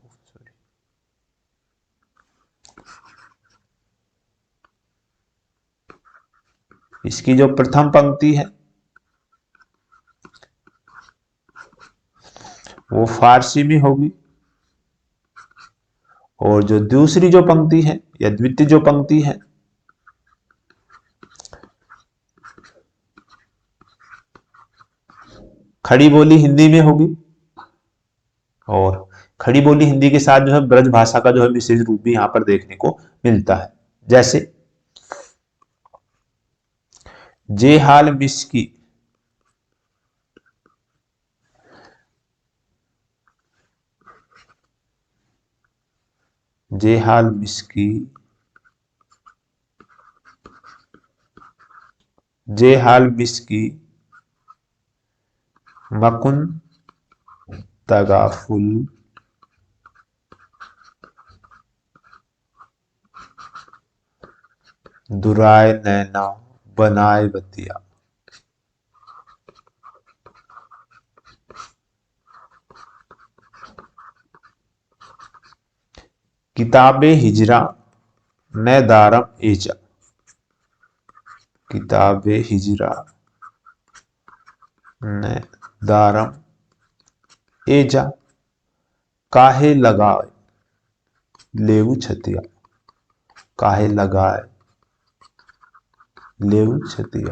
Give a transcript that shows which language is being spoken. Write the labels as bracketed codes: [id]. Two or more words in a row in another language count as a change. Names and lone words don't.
[hi] इसकी जो प्रथम पंक्ति है वो फारसी में होगी, और जो दूसरी जो पंक्ति है या द्वितीय जो पंक्ति है खड़ी बोली हिंदी में होगी। और खड़ी बोली हिंदी के साथ जो है ब्रज भाषा का जो है विशेष रूप भी यहां पर देखने को मिलता है। [fa] जैसे ز حال مسکین، ز حال مسکین, ز حال مسکین مکن تغافل [bra] दुराय नैना बनाए बतिया। [fa] کتابِ هجران ندارم ای جان، کتابِ هجران ندارم ای جان [bra] काहे लगाए लेऊ छतिया, काहे लगाए लेऊ छतिया।